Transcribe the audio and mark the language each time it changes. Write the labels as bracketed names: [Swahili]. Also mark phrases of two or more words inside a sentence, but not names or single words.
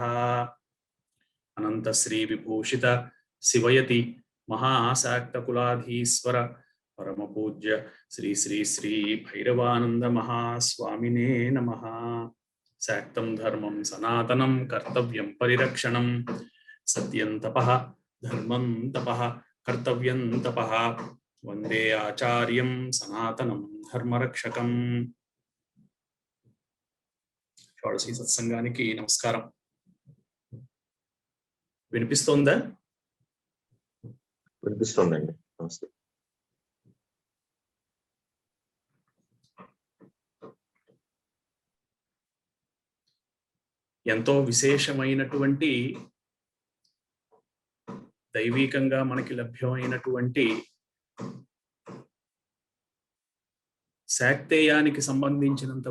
[Sanskrit] अनन्तश्रीविभूषित शिवयति महाशाक्तकुलाधीश्वर परमपूज्य श्री श्री श्री भैरवानंद महास्वामिने नमः। शाक्तं धर्मं सनातनं कर्तव्यं परिरक्षणं सत्यं तपः धर्मं तपः कर्तव्यं तपः वन्दे आचार्यं सनातनं धर्मरक्षकम्। [Telugu] షోడశి సత్సంగానికి నమస్కారం. వినిపిస్తోందా? వినిపిస్తోందండి. నమస్తే. ఎంతో విశేషమైనటువంటి దైవీకంగా మనకి లభ్యమైనటువంటి శాక్తేయానికి సంబంధించినంత